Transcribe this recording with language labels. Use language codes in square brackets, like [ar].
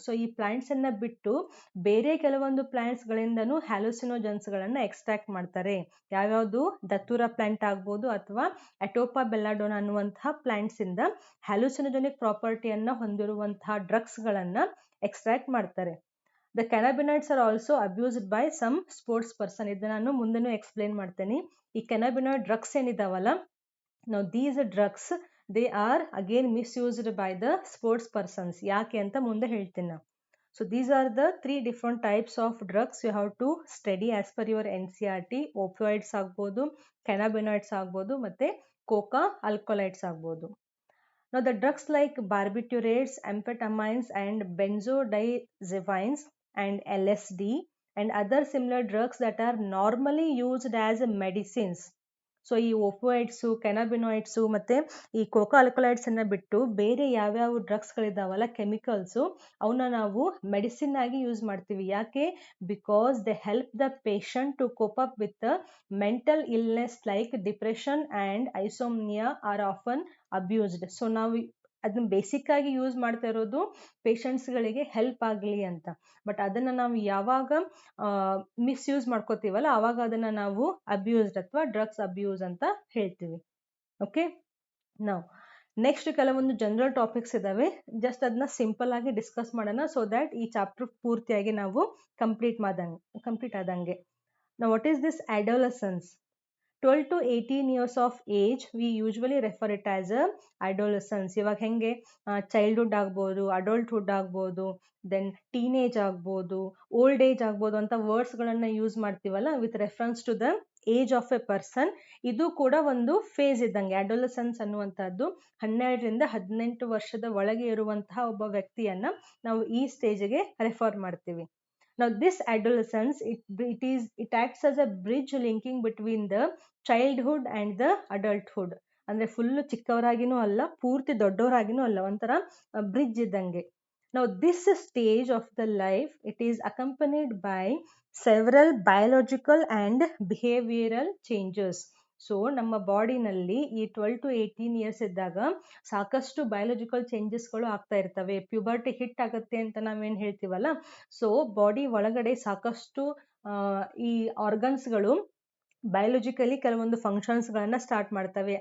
[kn] So ಈ plants ಅನ್ನ ಬಿಟ್ಟು ಬೇರೆ ಕೆಲವೊಂದು ಪ್ಲಾಂಟ್ಸ್ ಗಳಿಂದನೂ ಹ್ಯಾಲುಸಿನೋಜನ್ಸ್ ಗಳನ್ನ ಎಕ್ಸ್ಟ್ರಾಕ್ಟ್ ಮಾಡ್ತಾರೆ. ಯಾವ್ಯಾವುದು? ದತ್ತುರಾ ಪ್ಲಾಂಟ್ ಆಗ್ಬೋದು ಅಥವಾ ಅಟೋಪಾ ಬೆಲ್ಲಾಡೋನಾ ಅನ್ನುವಂತಹ ಪ್ಲಾಂಟ್ಸ್ ಇಂದ ಹ್ಯಾಲುಸಿನೋಜೆನಿಕ್ ಪ್ರಾಪರ್ಟಿಯನ್ನ ಹೊಂದಿರುವಂತಹ ಡ್ರಗ್ಸ್ ಗಳನ್ನ ಎಕ್ಸ್ಟ್ರಾಕ್ಟ್ ಮಾಡ್ತಾರೆ. [en] The cannabinoids are also abused by some sports person. [kn] ಇದನ್ನ ನಾನು ಮುಂದೆನೂ ಎಕ್ಸ್ಪ್ಲೇನ್ ಮಾಡ್ತೇನೆ. ಈ cannabinoid drugs ಏನಿದಾವಲ್ಲ, [en] now these drugs they are again misused by the sports persons. [kn] ಯಾಕೆ ಅಂತ ಮುಂದೆ ಹೇಳ್ತೀನಿ ನಾನು. [en] So these are the 3 different types of drugs you have to study as per your NCERT. [kn] opioids ಆಗ್ಬೋದು, cannabinoids ಆಗ್ಬೋದು, ಮತ್ತೆ Coca ಆಲ್ಕೊಲೈಡ್ಸ್ ಆಗ್ಬೋದು. [en] Now the drugs like barbiturates, amphetamines and benzodiazepines and LSD and other similar drugs that are normally used as medicines. [kn] So ಈ ಓಪೋಯಿಡ್ಸು, ಕೆನಬಿನಾಯ್ಡ್ಸು ಮತ್ತು ಈ Coca ಅಲ್ಕೊಲೈಡ್ಸನ್ನು ಬಿಟ್ಟು ಬೇರೆ ಯಾವ್ಯಾವ ಡ್ರಗ್ಸ್ಗಳಿದ್ದಾವಲ್ಲ ಕೆಮಿಕಲ್ಸು, ಅವನ್ನ ನಾವು ಮೆಡಿಸಿನ್ ಆಗಿ ಯೂಸ್ ಮಾಡ್ತೀವಿ. ಯಾಕೆ? [en] Because they help the patient to cope up with mental illness like depression and insomnia or often abused. [kn] So ನಾವು ಅದನ್ನ ಬೇಸಿಕ್ ಆಗಿ ಯೂಸ್ ಮಾಡ್ತಾ ಇರೋದು ಪೇಷಂಟ್ಸ್ಗಳಿಗೆ ಹೆಲ್ಪ್ ಆಗಲಿ ಅಂತ. ಬಟ್ ಅದನ್ನು ನಾವು ಯಾವಾಗ ಮಿಸ್ಯೂಸ್ ಮಾಡ್ಕೋತೀವಲ್ಲ ಆವಾಗ ಅದನ್ನು ನಾವು ಅಬ್ಯೂಸ್ಡ್ ಅಥವಾ ಡ್ರಗ್ಸ್ ಅಬ್ಯೂಸ್ ಅಂತ ಹೇಳ್ತೀವಿ. ಓಕೆ, ನಾವು ನೆಕ್ಸ್ಟ್ ಕೆಲವೊಂದು ಜನರಲ್ ಟಾಪಿಕ್ಸ್ ಇದಾವೆ, ಜಸ್ಟ್ ಅದನ್ನ ಸಿಂಪಲ್ ಆಗಿ ಡಿಸ್ಕಸ್ ಮಾಡೋಣ ಸೊ ದ್ಯಾಟ್ ಈ ಚಾಪ್ಟರ್ ಪೂರ್ತಿಯಾಗಿ ನಾವು ಕಂಪ್ಲೀಟ್ ಆದಂಗೆ. [en] Now what is this adolescence? 12 to 18 years of age we usually refer it as a adolescence. [kn] ಇವಾಗ ಹೆಂಗೆ ಚೈಲ್ಡ್ಹುಡ್ ಆಗ್ಬೋದು, ಅಡಲ್ಟ್ಹುಡ್ ಆಗ್ಬೋದು, ದೆನ್ ಟೀನೇಜ್ ಆಗ್ಬೋದು, ಓಲ್ಡ್ ಏಜ್ ಆಗ್ಬೋದು ಅಂತ ವರ್ಡ್ಸ್ಗಳನ್ನು ಯೂಸ್ ಮಾಡ್ತೀವಲ್ಲ [en] With reference to the age of a person. [kn] ಇದು ಕೂಡ ಒಂದು ಫೇಸ್ ಇದ್ದಂಗೆ. ಅಡೋಲಸೆನ್ಸ್ ಅನ್ನುವಂಥದ್ದು 12ರಿಂದ 18 ವರ್ಷದ ಒಳಗೆ ಇರುವಂತಹ ಒಬ್ಬ ವ್ಯಕ್ತಿಯನ್ನ ನಾವು ಈ ಸ್ಟೇಜ್ಗೆ ರೆಫರ್ ಮಾಡ್ತೀವಿ. [en] Now this adolescence, it acts as a bridge linking between the childhood and the adulthood. [kn] ಅಂದ್ರೆ ಫುಲ್ ಚಿಕ್ಕವರಾಗಿನೂ ಅಲ್ಲ, ಪೂರ್ತಿ ದೊಡ್ಡವರಾಗಿನೂ ಅಲ್ಲ, ಒಂಥರ ಬ್ರಿಡ್ಜ್ ಇದ್ದಂಗೆ. [en] Now this stage of the life, it is accompanied by several biological and behavioral changes. [kn] So ನಮ್ಮ ಬಾಡಿನಲ್ಲಿ ಈ 12 to 18 years ಇದ್ದಾಗ ಸಾಕಷ್ಟು ಬಯೋಲಜಿಕಲ್ ಚೇಂಜಸ್ಗಳು ಆಗ್ತಾ ಇರ್ತವೆ. ಪ್ಯೂಬರ್ಟಿ ಹಿಟ್ ಆಗುತ್ತೆ ಅಂತ ನಾವೇನು ಹೇಳ್ತೀವಲ್ಲ, ಸೊ ಬಾಡಿ ಒಳಗಡೆ ಸಾಕಷ್ಟು ಈ ಆರ್ಗನ್ಸ್ಗಳು ಬಯೋಲಜಿಕಲಿ ಕೆಲವೊಂದು ಫಂಕ್ಷನ್ಸ್ಗಳನ್ನು ಸ್ಟಾರ್ಟ್ ಮಾಡ್ತವೆ.